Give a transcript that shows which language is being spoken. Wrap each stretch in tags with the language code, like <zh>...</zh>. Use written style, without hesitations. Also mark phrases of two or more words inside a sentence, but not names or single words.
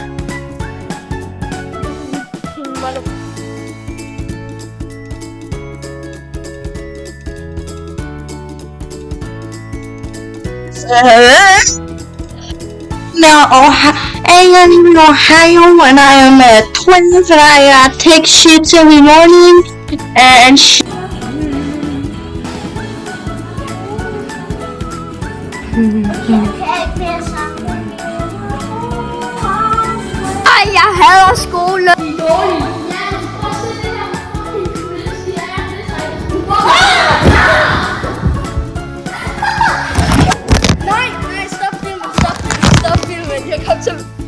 <en>Now, I am in Ohio and I am 12 and I take shits every morning and</en> <da>Ej, jeg hader skole. Nej, stop filmen. Jeg kom til...</da>